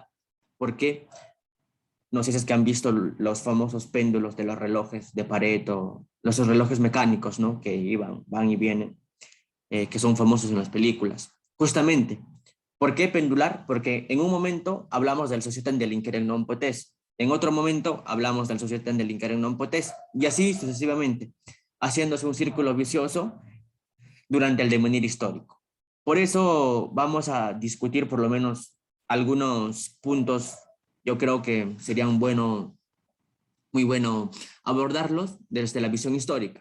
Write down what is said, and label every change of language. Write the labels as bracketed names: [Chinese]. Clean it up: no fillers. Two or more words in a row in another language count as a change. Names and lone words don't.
[Spanish] Porque no sé si es que han visto los famosos péndulos de los relojes de Pareto, los relojes mecánicos, ¿no?, que van y vienen, que son famosos en las películas. Justamente, ¿por qué pendular? Porque en un momento hablamos del [Latin] societas delinquere non potest, [Spanish] en otro momento hablamos del [Latin] societas delinquere non potest, [Spanish] y así sucesivamente, haciéndose un círculo vicioso durante el devenir histórico. Por eso vamos a discutir por lo menos algunos puntos. Yo creo que serían muy bueno abordarlos desde la visión histórica.